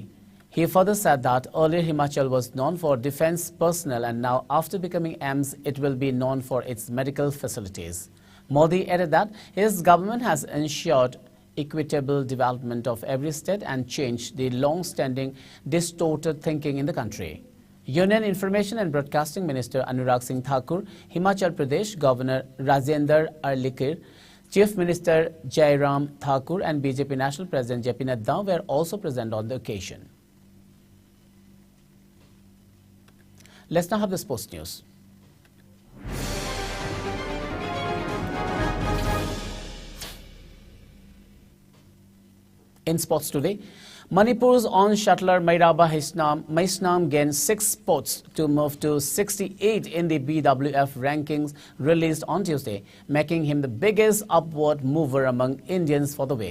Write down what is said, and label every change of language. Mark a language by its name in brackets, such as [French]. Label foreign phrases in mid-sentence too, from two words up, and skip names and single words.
[English] He further said that earlier Himachal was known for defense personnel and now after becoming AIIMS, it will be known for its medical facilities. Modi added that his government has ensured equitable development of every state and changed the long-standing distorted thinking in the country. Union Information and Broadcasting Minister Anurag Singh Thakur, Himachal Pradesh Governor Rajendra Arlikir, Chief Minister Jairam Thakur and BJP National President JP Nadda were also present on the occasion. Let's now have the sports news. In sports today, Manipur's on-shuttler Mairaba Maisnam gained 6 spots to move to 68 in the BWF rankings released on Tuesday, making him the biggest upward mover among Indians for the week.